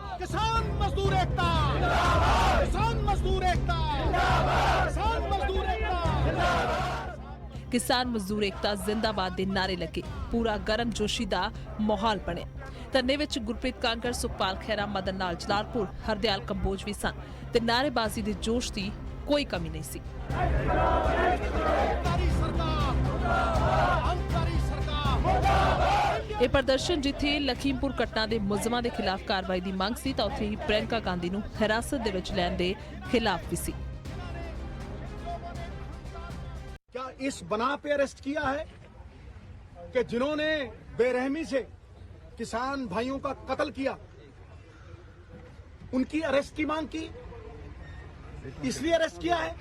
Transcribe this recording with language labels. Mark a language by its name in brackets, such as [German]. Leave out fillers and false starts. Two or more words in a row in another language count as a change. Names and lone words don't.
[Punjabi] ਕਿਸਾਨ ਮਜ਼ਦੂਰ ਏਕਤਾ, ਕਿਸਾਨ ਮਜ਼ਦੂਰ ਏਕਤਾ, ਕਿਸਾਨ ਮਜ਼ਦੂਰ ਏਕਤਾ, ਕਿਸਾਨ ਮਜ਼ਦੂਰ ਏਕਤਾ ਜ਼ਿੰਦਾਬਾਦ ਦੇ ਨਾਅਰੇ ਲੱਗੇ। ਪੂਰਾ ਗਰਮ ਜੋਸ਼ੀ ਦਾ ਮਾਹੌਲ ਬਣੇ। ਧਰਨੇ ਵਿੱਚ ਗੁਰਪ੍ਰੀਤ ਕਾਂਗੜ, ਸੁਖਪਾਲ ਖਹਿਰਾ, ਮਦਨ ਲਾਲ ਜਲਾਲਪੁਰ, ਹਰਦਿਆਲ ਕੰਬੋਜ ਭੀ ਸਨ ਤੇ ਨਾਅਰੇਬਾਜ਼ੀ ਦੇ ਜੋਸ਼ ਦੀ ਕੋਈ ਕਮੀ ਨਹੀਂ ਸੀ। ਇਹ ਪ੍ਰਦਰਸ਼ਨ ਜਿੱਥੇ ਲਖੀਮਪੁਰ ਘਟਨਾ ਦੇ ਮੁਲਜ਼ਮਾਂ ਦੇ ਖਿਲਾਫ ਕਾਰਵਾਈ ਦੀ ਮੰਗ ਸੀ ਤਾਂ ਉੱਥੇ ਹੀ ਪ੍ਰਿਯੰਕਾ ਗਾਂਧੀ ਨੂੰ ਹਿਰਾਸਤ ਦੇ ਵਿੱਚ ਲੈਣ ਦੇ ਖਿਲਾਫ ਵੀ ਸੀ। [Hindi] क्या इस बना पे अरेस्ट किया है कि जिन्होंने बेरहमी से किसान भाइयों का कत्ल किया उनकी अरेस्ट की मांग की, इसलिए अरेस्ट किया है?